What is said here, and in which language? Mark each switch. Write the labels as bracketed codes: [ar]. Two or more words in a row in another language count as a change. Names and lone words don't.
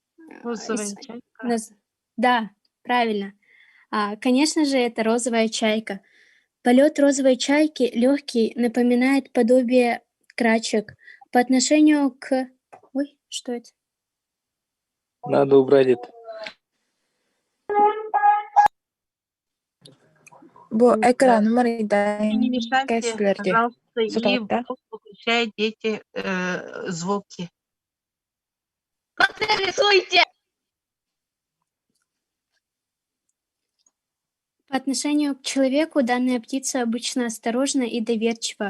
[ru] Да, правильно. Конечно же, это розовая чайка. Полет розовой чайки легкий, напоминает подобие крачек. По отношению к... Ой, что это? Надо убрать это. [tr] Bu ekran numarayı [ru] Не мешайте, пожалуйста, и выключайте звуки. Как рисуете? По отношению к человеку данная птица обычно осторожна и доверчива.